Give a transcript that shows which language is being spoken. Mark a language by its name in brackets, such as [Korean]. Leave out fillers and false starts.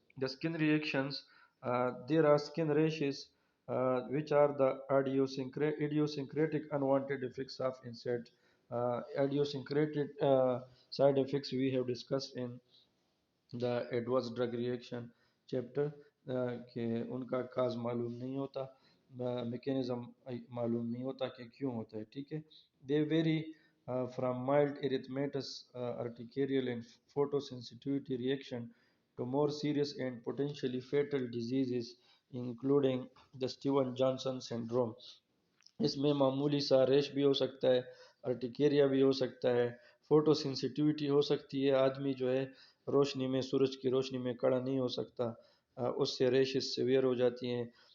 [English] The skin reactions: there are skin rashes, which are the idiosyncratic unwanted effects of insect. Idiosyncratic side effects we have discussed in the adverse drug reaction chapter, [Urdu] کہ ان کا cause معلوم نہیں ہوتا، mechanism معلوم نہیں ہوتا کہ کیوں ہوتا ہے، ٹھیک ہے. [English] they vary from mild erythematous urticarial and photosensitivity reaction to more serious and potentially fatal diseases including the Stevens-Johnson syndrome. [Urdu] اس میں معمولی سا ریش بھی ہو سکتا ہے، ارٹیکیریا بھی ہو سکتا ہے، فوٹو سینسیٹیوٹی ہو سکتی ہے. آدمی جو ہے روشنی میں، سورج کی روشنی میں کھڑا نہیں ہو سکتا، اس سے ریشز سیویئر ہو جاتی ہیں.